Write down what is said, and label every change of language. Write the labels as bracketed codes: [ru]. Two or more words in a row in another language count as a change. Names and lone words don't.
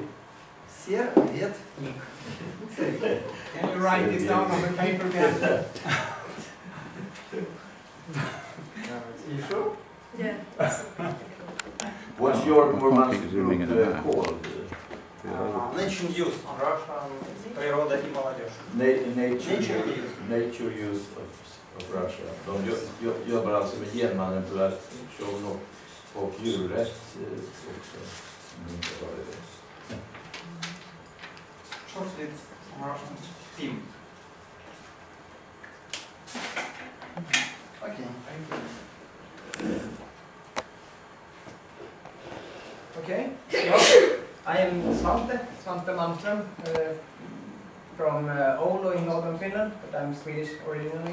[en] Saretnik. Can you write it down on the paper again? You sure? Yeah. What's your Murmansk Is zooming in group and out. called? Nature and Youth. [ru] Russian природа и молодежь. Nature Youth of Russia. [sv] De jobbar alltså med genmanipulation och djurrätt också. [en] Short it's Russian team. Okay, thank you. Okay, so I am Svante Malmström from Oulu in northern Finland, but I'm Swedish originally.